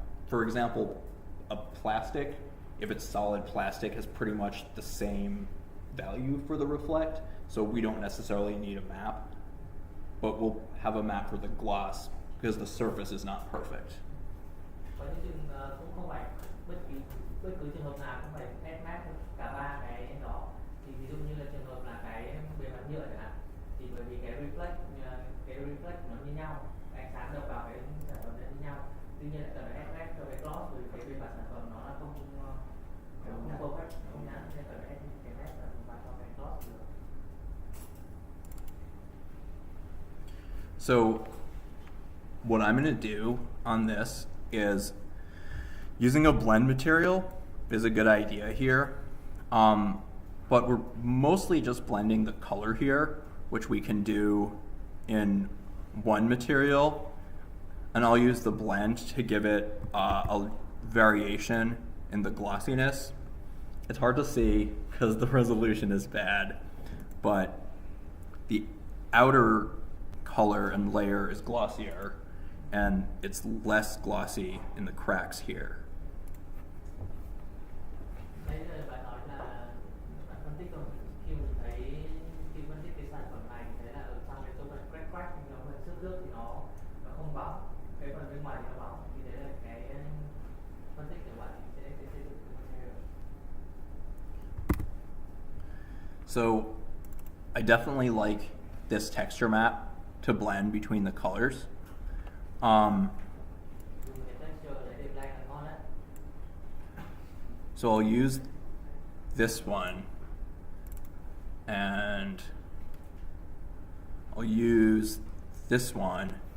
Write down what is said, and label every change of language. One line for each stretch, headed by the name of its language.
English: For example, a plastic, if it's solid plastic, has pretty much the same value for the reflect, so we don't necessarily need a map, but we'll have a map for the gloss because the surface is not perfect.
Vietnamese: Có những trường cũng không phải bất cứ trường hợp nào cũng phải ép map cả ba cái đó. Thì ví dụ như là trường hợp là cái bề mặt nhựa chẳng hạn, thì bởi vì cái reflect nó như nhau, ánh sáng đập vào cái sản phẩm nó như nhau. Tuy nhiên lại cần phải ép cho cái gloss bởi vì cái bề mặt sản phẩm nó là không perfect, không nhẵn, nên cần phải ép cái map vào cho cái gloss được.
English: So what I'm going to do on this is using a blend material is a good idea here, but we're mostly just blending the color here, which we can do in one material, and I'll use the blend to give it a variation in the glossiness. It's hard to see because the resolution is bad, but the outer color and layer is glossier, and it's less glossy in the cracks here.
Vietnamese: Đấy là bạn nói là bạn phân tích không? Khi mình thấy khi phân tích cái sản phẩm này thì thấy là ở trong cái chỗ phần crack nó phần xước nước thì nó không bóng, cái phần bên ngoài thì nó bóng, thì đấy là cái phân tích của bạn sẽ xây dựng cái material.
English: So I definitely like this texture map to blend between the colors.
Vietnamese: Dùng cái texture đấy để blend là ngon đấy.
English: So I'll use this one, and I'll use this one.